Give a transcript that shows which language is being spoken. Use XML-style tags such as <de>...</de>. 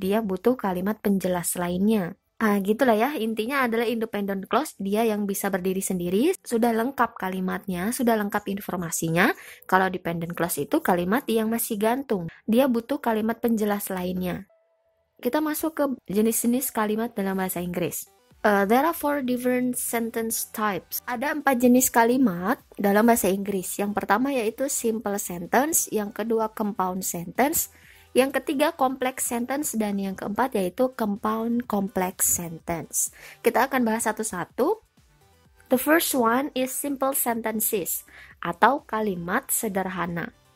<id>Dia butuh kalimat penjelas lainnya. Gitulah ya, intinya adalah independent clause, dia yang bisa berdiri sendiri, sudah lengkap kalimatnya, sudah lengkap informasinya. Kalau dependent clause itu kalimat yang masih gantung, dia butuh kalimat penjelas lainnya. Kita masuk ke jenis-jenis kalimat dalam bahasa Inggris.</id> <en>There are 4 different sentence types.</en> <id>Ada 4 jenis kalimat dalam bahasa Inggris. Yang pertama yaitu simple sentence, yang kedua compound sentence, yang ketiga complex sentence, dan yang keempat yaitu compound complex sentence. Kita akan bahas satu-satu.</id> <en>The first one is simple sentences atau kalimat sederhana.</en>